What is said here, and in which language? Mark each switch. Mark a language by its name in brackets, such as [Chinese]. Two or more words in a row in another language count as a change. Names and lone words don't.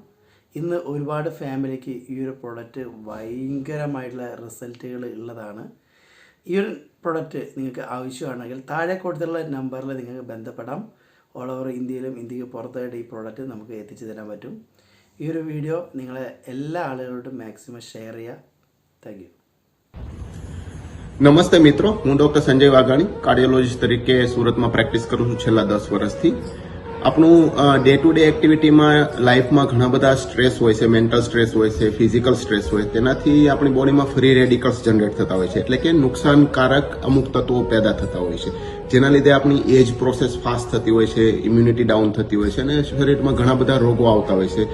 [Malayalam] ഇന്ന് ഒരുപാട് ഫാമിലിക്ക് ഈ ഒരു പ്രൊഡക്റ്റ് ഭയങ്കരമായിട്ടുള്ള റിസൾട്ടുകൾ ഉള്ളതാണ്. ഈ ഒരു പ്രൊഡക്റ്റ് നിങ്ങൾക്ക് ആവശ്യമാണെങ്കിൽ താഴെ കൊടുത്തുള്ള നമ്പറിൽ നിങ്ങൾക്ക് ബന്ധപ്പെടാം. [English] all over [Malayalam] ഇന്ത്യയിലും ഇന്ത്യക്ക് പുറത്തായിട്ട് ഈ പ്രോഡക്റ്റ് നമുക്ക് എത്തിച്ചു തരാൻ പറ്റും. ഈ ഒരു വീഡിയോ നിങ്ങളെ എല്ലാ ആളുകളോടും [English] maximum share [Malayalam] ചെയ്യുക. [English] Thank you. [Gujarati] નમસ્તે મિત્રો, હું ડોક્ટર સંજય વાઘાણી કાર્ડિયોલોજીસ્ટ તરીકે સુરતમાં પ્રેક્ટિસ કરું છું છેલ્લા 10 વર્ષથી. આપણું [English] day to day activity [Gujarati] લાઈફમાં ઘણા બધા સ્ટ્રેસ હોય છે, [English] mental stress [Gujarati] હોય છે, [English] physical stress [Gujarati] હોય, તેનાથી આપણી બોડીમાં [English] free radicals generate [Gujarati] થતા હોય છે, એટલે કે નુકસાનકારક અમુક તત્વો પેદા થતા હોય છે, જેના લીધે આપણી [English] age process fast [Gujarati] થતી હોય છે, [English] immunity down [Gujarati] થતી હોય છે અને શરીરમાં ઘણા બધા રોગો આવતા હોય છે.